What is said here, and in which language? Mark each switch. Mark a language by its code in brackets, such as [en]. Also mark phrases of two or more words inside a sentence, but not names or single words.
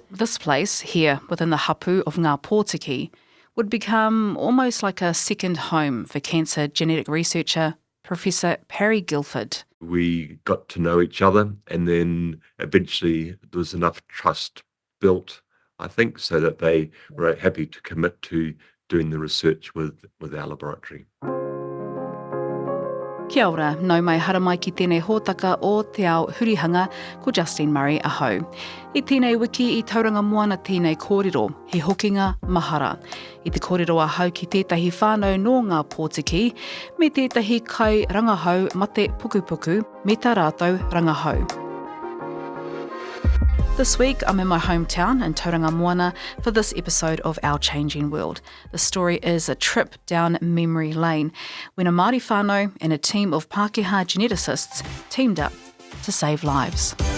[en] this place, here within the hapu of Ngā Pōtiki, would become almost like a second home for cancer genetic researcher Professor Parry Guilford. We got to know each other, and then eventually there was enough trust built, I think, so that they were happy to commit to doing the research with our laboratory. [mi] Kia ora, nau mai hara mai ki tēnei hōtaka o te ao hurihanga ko Justine Murray ahau. I tēnei wiki I Tauranga moana tēnei kōrero, he hokinga mahara. I te kōrero ahau ki tētahi whānau no Ngā Pōtiki, me tētahi kai rangahau mate pukupuku, me tā rātou rangahau. [en] This week, I'm in my hometown in Tauranga Moana for this episode of Our Changing World. The story is a trip down memory lane when a Māori whānau and a team of Pākehā geneticists teamed up to save lives.